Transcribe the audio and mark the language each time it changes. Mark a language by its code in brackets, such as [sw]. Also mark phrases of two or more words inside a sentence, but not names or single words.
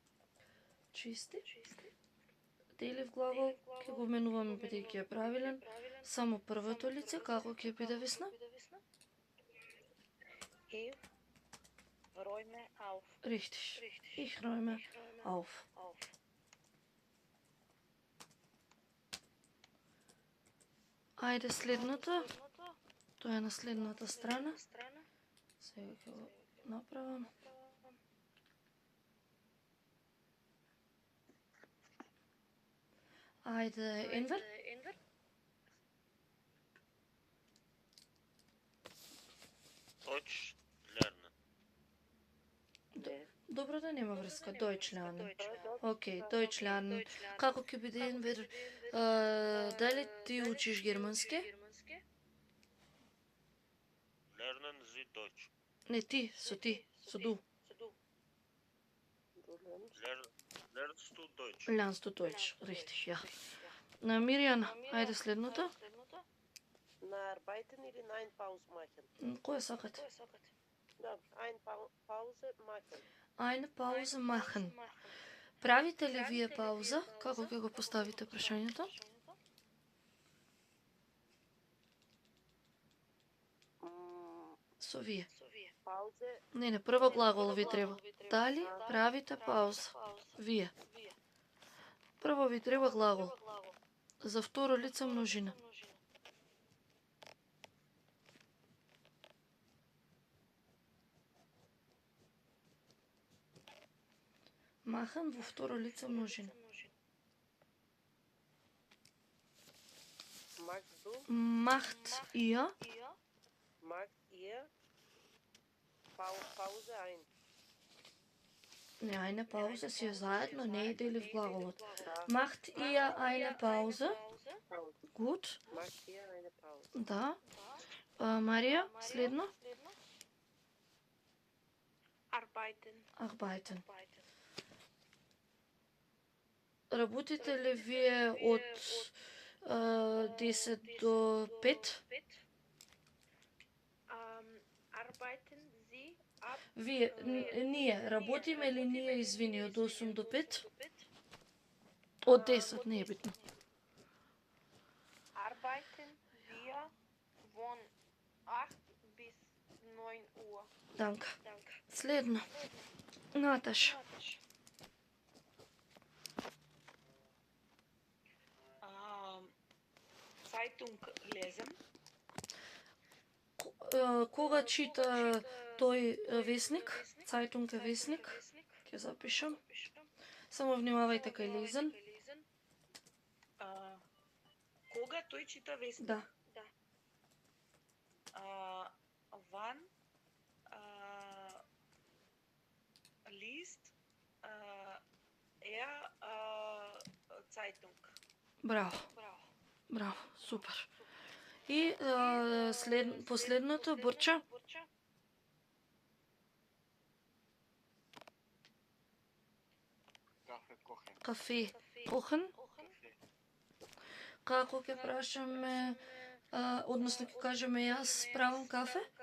[mk] Чисти. Делив глагол ќе го менуваме бидејќи е правилен. Само првото лице како ќе биде весна? [de] Ich räume auf. Richtig. Ich räume auf. [mk] Ајде следното. Тоа е на следната страна. Сега ќе го направам. Ајде, Enver. [de] Deutsch lernen. [mk] Добро да нема врска. [de] Deutsch lernen. Океј, Deutsch lernen. [mk] Како ќе биде Enver? Дали ти учиш германски? [de] Lernen Sie Deutsch. [mk] Не ти, со ду. [de] Lernst du Deutsch? Lernst du Deutsch, richtig, ja. [mk] На Миријана, ајде следното. На arbeiten или на [de] ein Pause machen? [mk] Кој сакате? Да, [de] ein Pause machen. Eine Pause machen. [mk] Правите ли вие пауза? Како ќе го поставите прашањето? Со вие. Pause. Не, прво глагол ви треба. Дали правите пауза? Вие. Прво ви треба глагол. За второ лице множина. Махан во второ лице множина. [de] Magst du? Macht ihr? Magst ihr? Pause ein. [mk] Не, [de] eine Pause [mk] си е заедно, не иде ли в глаголот. [de] Macht ihr eine Pause? Gut. Magst ihr eine Pause? [mk] Да. Марија, следно? Arbeiten. Работите ли вие од 10 до 5? Вие, ние, работиме ли ние, извини, од 8 до 5? Од 10, не е битно. [de] Arbeiten wir von 8 bis 9 Uhr. [mk] Данка. Следно. Наташа. [de] Zeitung lesen. [mk] Кога чита тој весник? Zeitung е весник. Ќе запишам. Само внимавајте кај лезен. Кога тој чита весник? Да. [de] Wann liest Zeitung? [mk] Браво. Браво, супер. И последното, Борча. Кафе. Кохен. Како ќе прашаме, односно ќе кажеме јас правам кафе?